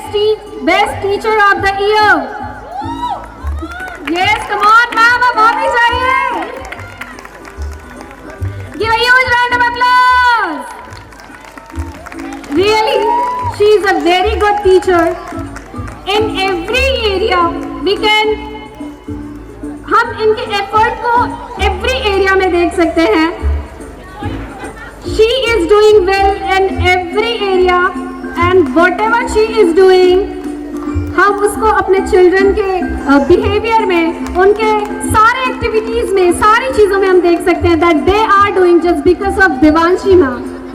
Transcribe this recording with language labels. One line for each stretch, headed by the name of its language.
English: Best Teacher of the Year. Yes, come on, ma'am,
Hindi: अब और भी चाहिए.
English: Give a huge round of applause. Really, she is a very good teacher. In every area, we can.
Hindi: हम इनके effort को
English: every area
Hindi: में देख सकते हैं.
English: She is doing well in every area, and whatever she is doing,
Hindi: हम उसको अपने चिल्ड्रन के बिहेवियर में, उनके सारे एक्टिविटीज में, सारी चीज़ों में हम देख सकते हैं
English: that they are doing just because of Devanshi ma'am.